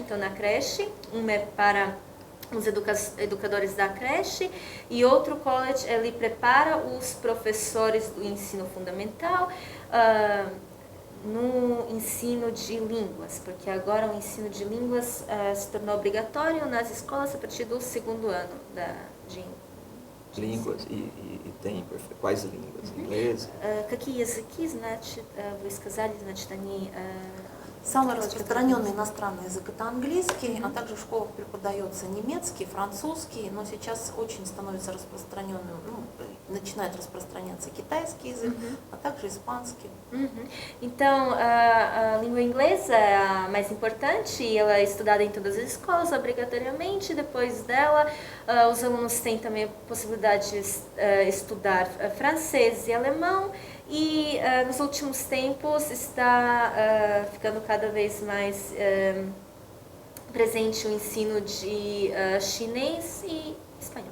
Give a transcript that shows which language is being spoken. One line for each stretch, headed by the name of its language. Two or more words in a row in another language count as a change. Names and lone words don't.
Portuguese: Então, na creche, uma é para os educadores da creche e outro college ele prepara os professores do ensino fundamental no ensino de línguas, porque agora o ensino de línguas se tornou obrigatório nas escolas a partir do 2º ano de Línguas e tem quais línguas? Inglês?
Russian: Какие языки, значит, вы сказали, значит, они Самый распространенный иностранный язык это английский, а также в школах преподается немецкий, французский, но сейчас очень становится распространенным, начинает распространяться китайский язык, а также испанский.
Portuguese: Então, a língua inglesa é a mais importante e ela é estudada em todas as escolas obrigatoriamente. Depois dela, os alunos têm também a possibilidade de estudar francês e alemão. E nos últimos tempos está ficando cada vez mais presente o ensino de chinês e espanhol.